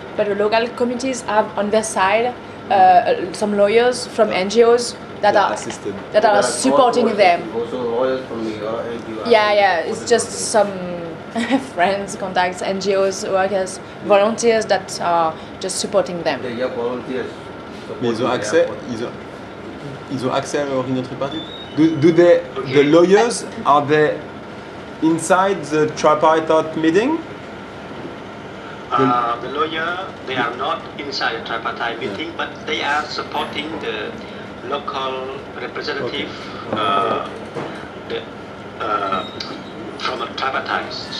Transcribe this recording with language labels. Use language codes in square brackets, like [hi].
[en] But the local communities have on their side some lawyers from NGOs that are supporting them. Also lawyers from the NGO. Yeah, it's just some friends, contacts, NGOs, workers, volunteers that are just supporting them. They are volunteers. [fr] Mais ils ont accès à leur réunion tripartite? [en] The lawyers, are they inside the tripartite meeting? The lawyer, they are not inside the tripartite meeting, but they are supporting the local representative from a tripartite.